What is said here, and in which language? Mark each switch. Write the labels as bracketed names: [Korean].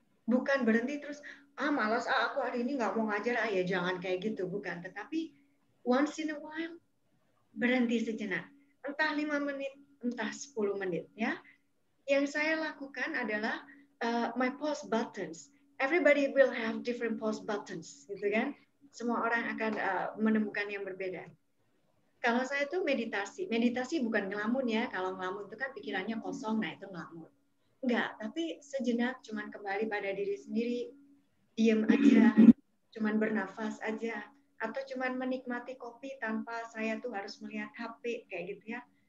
[Indonesian] Bukan berhenti terus, malas, aku hari ini nggak mau ngajar, ya jangan kayak gitu. Bukan, tetapi [English] once in a while, [Indonesian] berhenti sejenak. Entah 5 menit, entah 10 menit. Ya. Yang saya lakukan adalah [English] my pause buttons. Everybody will have different pause buttons. [Indonesian] Gitu kan? Semua orang akan menemukan yang berbeda. Kalau saya tuh meditasi. Meditasi bukan ngelamun ya. Kalau ngelamun itu kan pikirannya kosong, nah itu ngelamun. Enggak, tapi sejenak cuman kembali pada diri sendiri, diem aja, cuman bernafas aja, atau cuman menikmati kopi tanpa saya tuh harus melihat HP, kayak gitu ya.